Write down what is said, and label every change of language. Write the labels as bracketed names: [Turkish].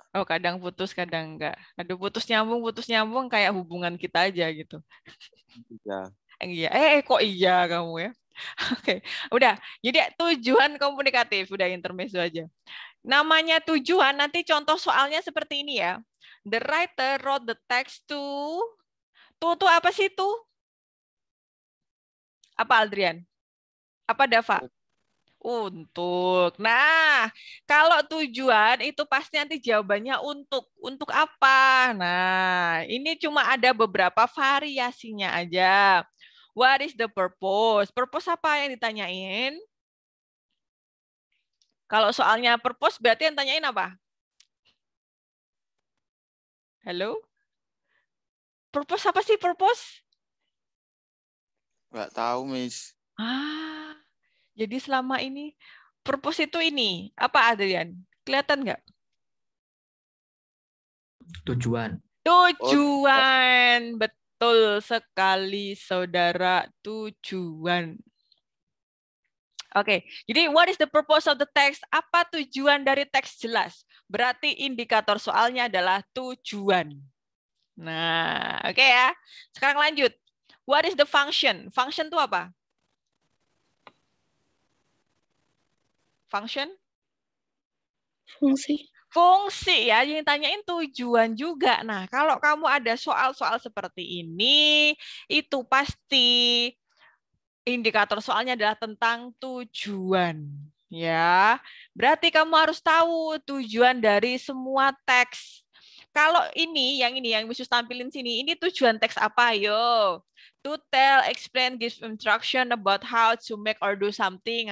[Indonesian] Oh, kadang putus, kadang enggak. Aduh, putus nyambung kayak hubungan kita aja gitu. Iya. Iya. Kok iya kamu ya? Oke, udah. Jadi tujuan komunikatif, udah intermezzo aja. Namanya tujuan, nanti contoh soalnya seperti ini ya. [English] The writer wrote the text to [Indonesian] apa sih tuh? Apa Aldrian? Apa Dava? Untuk. Nah, kalau tujuan itu pasti nanti jawabannya untuk. Untuk apa? Nah, ini cuma ada beberapa variasinya aja. [English] What is the purpose? Purpose [Indonesian] apa yang ditanyain? Kalau soalnya purpose berarti yang tanyain apa? Halo? Purpose apa sih purpose? Enggak tahu, Miss. Jadi selama ini purpose itu ini. Apa, Adrian? Kelihatan nggak? Tujuan. Tujuan. Betul sekali, saudara. Tujuan. Oke, jadi [English] what is the purpose of the text? [Indonesian] Apa tujuan dari teks jelas? Berarti indikator soalnya adalah tujuan. Nah, oke ya. Sekarang lanjut. [English] What is the function? Function [Indonesian] itu apa? [English] Function? [Indonesian] Fungsi. Fungsi ya, yang tanyain tujuan juga. Nah, kalau kamu ada soal-soal seperti ini, itu pasti indikator soalnya adalah tentang tujuan. Ya, berarti kamu harus tahu tujuan dari semua teks. Kalau ini yang Misus tampilin sini, ini tujuan teks apa? Ayo. [English] To tell, explain, give instruction about how to make or do something.